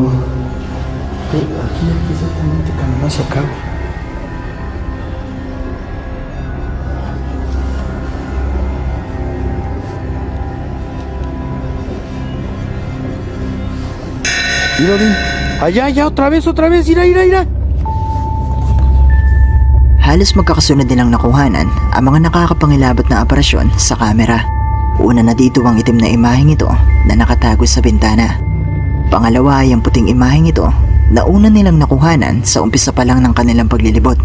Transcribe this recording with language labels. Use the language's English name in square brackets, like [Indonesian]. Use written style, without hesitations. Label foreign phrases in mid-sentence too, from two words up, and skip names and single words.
[Spanish] Aquí exactamente caminó hacia acá, güey. Mira, Odín. Allá, otra vez, ira. [Filipino] Halos magkakasunod nilang nakuhanan ang mga nakakapangilabot na aparasyon sa kamera. Una na dito ang itim na imaheng ito na nakatago sa bintana. Pangalawa ay ang puting imaheng ito na una nilang nakuhanan sa umpisa pa lang ng kanilang paglilibot.